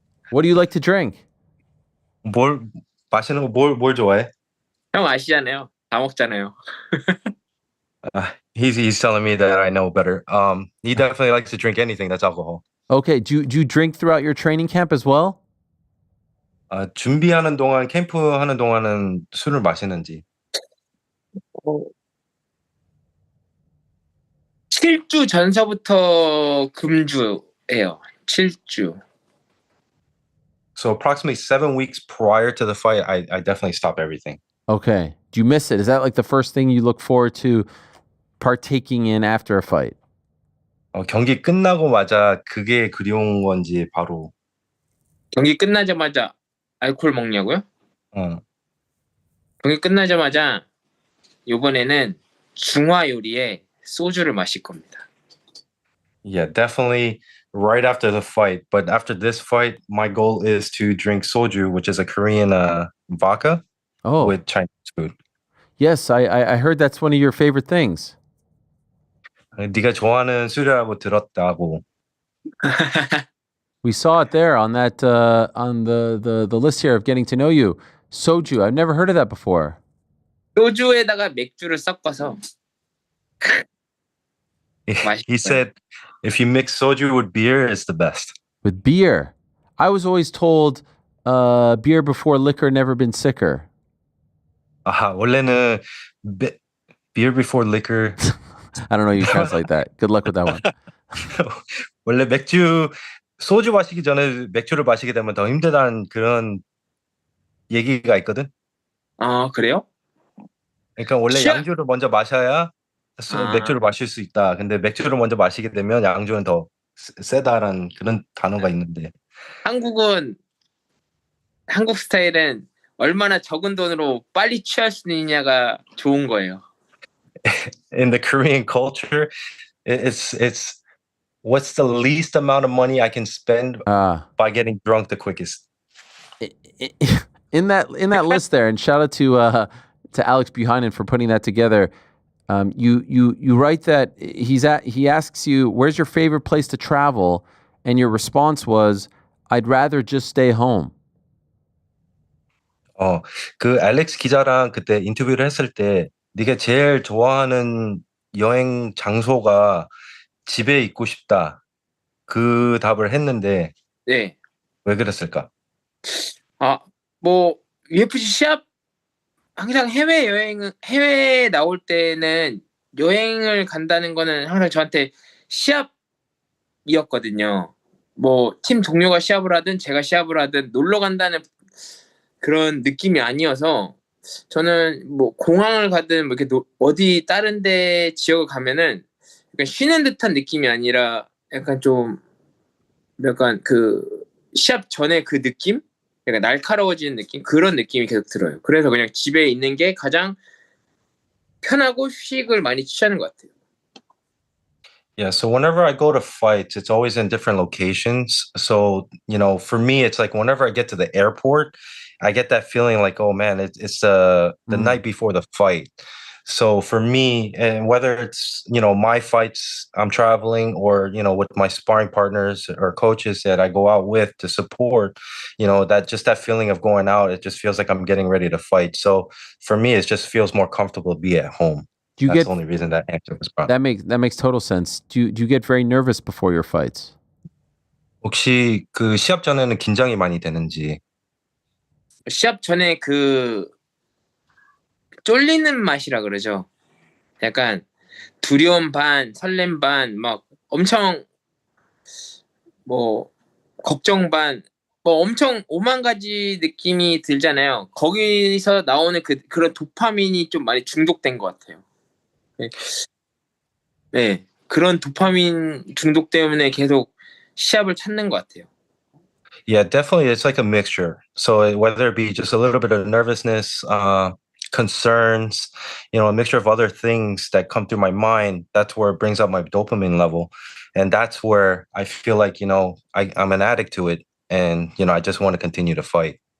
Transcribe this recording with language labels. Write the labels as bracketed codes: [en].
[en] What do you like to drink? [ko] 마시는 거 뭘 좋아해? 형 아시잖아요. 다 먹잖아요. [en] He's telling me that I know better. He definitely likes to drink anything that's alcohol. Okay. Do you drink throughout your training camp as well? [ko] 준비하는 동안 캠프 하는 동안은 술을 마시는지. 7주 전서부터 금주예요. 7주. [en] So approximately 7 weeks prior to the fight, I definitely stop everything. Okay. Do you miss it? Is that like the first thing you look forward to partaking in after a fight? [ko] 경기 끝나고마자 그게 그리운 건지 바로. 경기 끝나자마자 알코올 먹냐고요? 경기 끝나자마자 이번에는 중화 요리에 소주를 마실 겁니다. [en] Yeah, definitely right after the fight. But after this fight, my goal is to drink soju, which is a Korean vodka with Chinese food. Yes, I heard that's one of your favorite things. [ko] 네가 좋아하는 술이라고 들었다고. [en] We saw it there on that on the list here of getting to know you. Soju. I've never heard of that before. [ko] 소주에다가 맥주를 섞어서. [en] He said if you mix soju with beer, it's the best. With beer. I was always told beer before liquor, never been sicker. [ko] 원래는 [en] beer before liquor. I don't know how you translate that. Good luck with that one. [ko] 원래 소주 마시기 전에 맥주를 마시게 되면 더 힘들다는 그런 얘기가 있거든. 그래요? 그러니까 원래 양주를 먼저 마셔야 맥주를 마실 수 있다. 근데 맥주를 먼저 마시게 되면 양주는 더 세다라는 그런 단어가 있는데. 한국 스타일은 얼마나 적은 돈으로 빨리 취할 수 있느냐가 좋은 거예요. [en] In the Korean culture, it's what's the least amount of money I can spend by getting drunk the quickest. In that list there, and shout out to Alex Buchanan for putting that together. You write that he asks you, where's your favorite place to travel? And your response was, I'd rather just stay home. [ko] 그 알렉스 기자랑 그때 인터뷰를 했을 때 네가 제일 좋아하는 여행 장소가 집에 있고 싶다. 그 답을 했는데 네. 왜 그랬을까? 뭐 UFC 시합 항상 해외 나올 때는 여행을 간다는 거는 항상 저한테 시합이었거든요. 뭐 팀 동료가 시합을 하든 제가 시합을 하든 놀러 간다는 그런 느낌이 아니어서 저는 뭐 공항을 가든 뭐 이렇게 어디 다른 데 지역을 가면은 약간 쉬는 듯한 느낌이 아니라 약간 그 시합 전에 그 느낌? 약간 날카로워지는 느낌? 그런 느낌이 계속 들어요. 그래서 그냥 집에 있는 게 가장 편하고 휴식을 많이 취하는 것 같아요. [en] Yeah, so whenever I go to fights, it's always in different locations. So, for me, it's like whenever I get to the airport, I get that feeling like, oh man, it's the night before the fight. So for me, and whether it's, my fights, I'm traveling, or, with my sparring partners or coaches that I go out with to support, that feeling of going out, it just feels like I'm getting ready to fight. So for me, it just feels more comfortable to be at home. Do you That's get the only reason that answer was brought. that makes total sense. Do you get very nervous before your fights? [ko] 혹시 그 시합 전에는 긴장이 많이 되는지. 시합 전에 그 쫄리는 맛이라 그러죠. 약간 두려움 반, 설렘 반, 막 엄청 뭐 걱정 반, 뭐 엄청 오만 가지 느낌이 들잖아요. 거기서 나오는 그런 도파민이 좀 많이 중독된 것 같아요. 네. 네, 그런 도파민 중독 때문에 계속 시합을 찾는 것 같아요. [en] Yeah, definitely. It's like a mixture. So whether it be just a little bit of nervousness, concerns, a mixture of other things that come through my mind, that's where it brings up my dopamine level. And that's where I feel like, I'm an addict to it. And, I just want to continue to fight.